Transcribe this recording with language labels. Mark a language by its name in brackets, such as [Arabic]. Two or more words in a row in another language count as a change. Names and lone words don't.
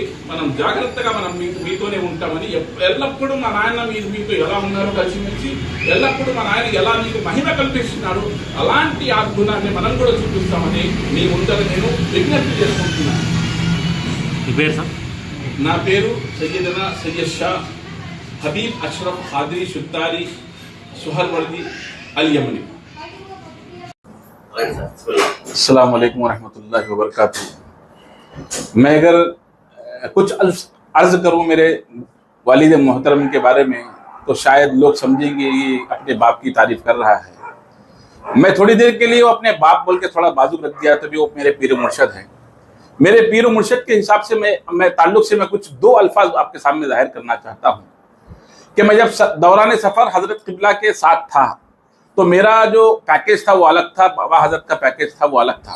[Telugu] మనం జాగ్రత్తగా మనం మీతోనే ఉంటామని ఎల్లప్పుడూ మా నాయన మీతో ఎలా ఉన్నారో కలిసిమెలిసి, ఎల్లప్పుడూ మా నాయన ఎలా మీకు మహిమ కల్పిస్తున్నారు అలాంటి ఆ గుణాన్ని మనం కూడా చూపిస్తామని మీ ముందర నేను విజ్ఞప్తి చేసుకుంటున్నాను. నా పేరు సయ్యదనా సయ్యద్ షా హబీబ్ అష్రఫ్ ఖాద్రీ సుల్తానీ సుహర్వర్दी अल यमनी. [Arabic] السلام عليكم ورحمة الله وبركاته. [Urdu] میں اگر کچھ عرض کروں میرے والد محترم کے بارے میں تو شاید لوگ سمجھیں گے یہ اپنے باپ کی تعریف کر رہا ہے. میں تھوڑی دیر کے لیے وہ اپنے باپ بول کے تھوڑا بازو رکھ دیا، تبھی وہ میرے پیر مرشد ہیں. میرے پیر مرشد کے حساب سے میں تعلق سے میں کچھ دو الفاظ آپ کے سامنے ظاہر کرنا چاہتا ہوں کہ میں جب دوران سفر حضرت قبلہ کے ساتھ تھا تو میرا جو پیکج تھا وہ الگ تھا، بابا حضرت کا پیکج تھا وہ الگ تھا, बाबा हजरत का पैकेज था वो अलग था.